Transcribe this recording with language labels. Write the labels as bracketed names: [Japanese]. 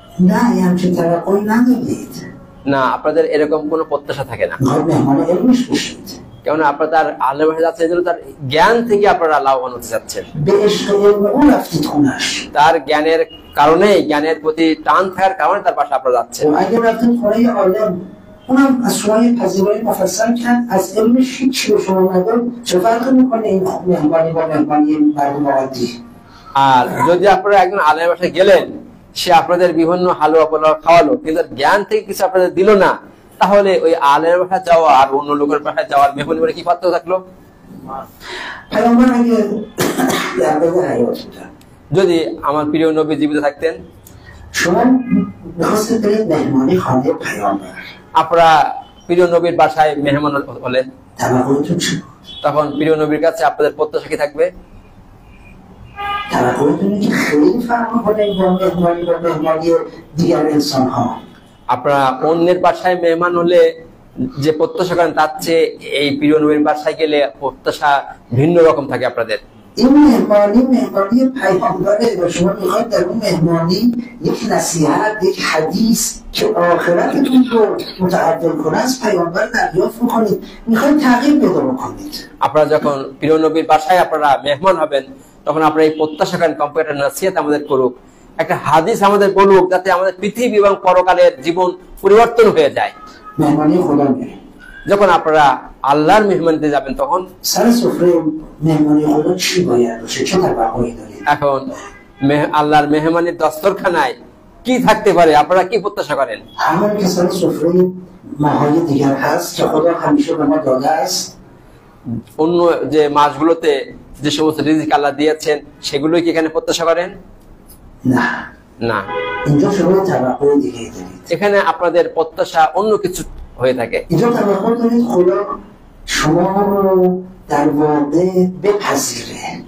[Persian] نه یه همچین توقعی ندارید. [Bangla] না, আপনাদের এরকম কোনো প্রত্যাশা থাকে না। [Persian] میخواید مهمان علمش بشید. [Bangla] কেননা আপনারা তার আলেমের বাসায় যাচ্ছেন এই জন্য তার জ্ঞান থেকে আপনারা লাভবান হতে যাচ্ছেন। [Persian] به عشق علم اون رفتید خونش. [Bangla] তার জ্ঞানের কারণে, জ্ঞানের প্রতি টান থাকার কারণে তার বাসায় আপনারা যাচ্ছেন। [Persian] و اگه رفتین خونه آدم اونم از شما یه پذیرایی مفصل کرد، از علمش هیچی به شما نداد، چه فرقی میکنه این مهمانی با مهمانی مردم عادی؟ [Bangla] আর যদি আপনারা একজন আলেমের বাসায় গেলেন, সে আপনাদের বিভিন্ন হালুয়া পোলাও খাওয়ালো, কিন্তু জ্ঞান থেকে কিছু আপনাদের দিল না, তাহলে ওই আলেমের বাসায় যাওয়া আর অন্য লোকের বাসায় যাওয়ার মেহমানি করে কি পার্থক্য থাকলো? [Persian] پیامبر اگه در بین حیات بودن، [Bangla] যদি আমার প্রিয় নবী জীবিত থাকতেন, [Persian] شما میخواستید برید مهمانی خانه پیامبر، [Bangla] আপনারা প্রিয় নবীর বাসায় মেহমান হলেন, [Persian] توقعتون چی بود؟ [Bangla] তখন প্রিয় নবীর কাছে আপনাদের প্রত্যাশা কি থাকবে? [Persian] توقعتون اینه که خیلی فرق میکنه با مهمانی دیگر انسان ها. [Bangla] আপনারা অন্যের বাসায় মেহমান হলে যে প্রত্যাশা করেন তার চেয়ে এই প্রিয় নবীর বাসায় গেলে প্রত্যাশা ভিন্ন রকম থাকে আপনাদের। [Persian] این مهمانی پیامبره و شما میخواید در اون مهمانی یک نصیحت، یک حدیث که آخرتتون رو متعدل کنه از پیامبر دریافت میکنید، میخواید تغییر پیدا بکنید। [Bangla] আপনারা যখন প্রিয় নবীর বাসায় আপনারা মেহমান হবেন, তখন আপনারা এই প্রত্যাশা করেন কম্পিউটার নসিহত আমাদের করুক, একটা হাদিস আমাদের বলুক, যাতে আমাদের পৃথিবী এবং পরকালের জীবন পরিবর্তন হয়ে যায়। [Persian] مهمانی خدا میره، [Bangla] যখন আপনারা আল্লাহর মেহমানিতে যাবেন, তখন [Persian] سر سفره مهمانی خدا چی باید باشه؟ چه توقعی دارید؟ [Bangla] এখন আল্লাহর মেহমানির দস্তরখানায় কি থাকতে পারে, আপনারা কি প্রত্যাশা করেন? [Persian] همون که سر سفره ماهای دیگر هست که خدا همیشه به ما داده است. [Bangla] অন্য যে মাসগুলোতে যে সমস্ত রিজিক আল্লাহ দিয়েছেন, সেগুলোই কি এখানে প্রত্যাশা করেন? [Persian] نه، [Bangla] না, [Persian] اینجا شما توقع دیگه دارید. [Bangla] এখানে আপনাদের প্রত্যাশা অন্য কিছু হয়ে থাকে। [Persian] اینجا توقع دارید خدا شما رو در واقع بپذیره.